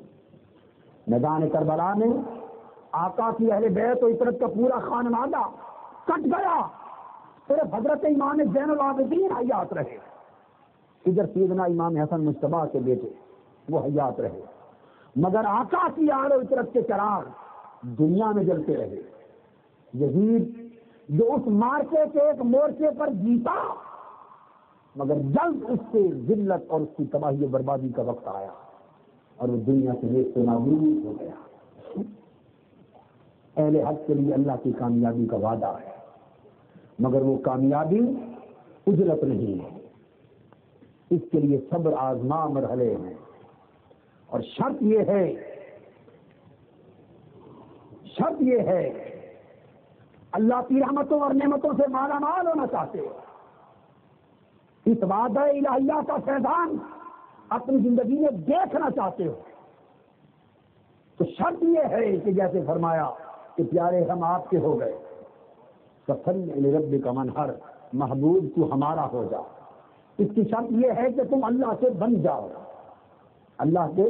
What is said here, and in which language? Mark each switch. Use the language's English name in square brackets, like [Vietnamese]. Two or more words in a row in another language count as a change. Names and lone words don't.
[Urdu] میدان کربلا میں آقا کی اہل بیت و عطرت کا پورا خانوادہ کٹ گیا، صرف حضرت امام زین العابدین حیات رہے، ادھر سیدنا امام حسن مجتبیٰ کے بیٹے وہ حیات رہے، مگر آقا کی آل و عطرت کے چراغ دنیا میں جلتے رہے۔ یزید جو اس مارکے کے ایک مورچے پر جیتا مگر جلد اس سے ذلت اور اس کی تباہی و بربادی کا وقت آیا اور وہ دنیا سے نیست و نابود ہو گیا۔ اہل حق کے لیے اللہ کی کامیابی کا وعدہ ہے، مگر وہ کامیابی اجرت نہیں ہے، اس کے لیے صبر آزما مرحلے ہیں، اور شرط یہ ہے اللہ کی رحمتوں اور نعمتوں سے مالا مال ہونا چاہتے ہو، اس وعدہ الہیہ کا فیضان اپنی زندگی میں دیکھنا چاہتے ہو، تو شرط یہ ہے کہ جیسے فرمایا کہ پیارے ہم آپ کے ہو گئے، [Arabic] فصلی لربک وانحر، [Urdu] محبوب تو ہمارا ہو جا، اس کی شرط یہ ہے کہ تم اللہ سے بن جاؤ، اللہ کے۔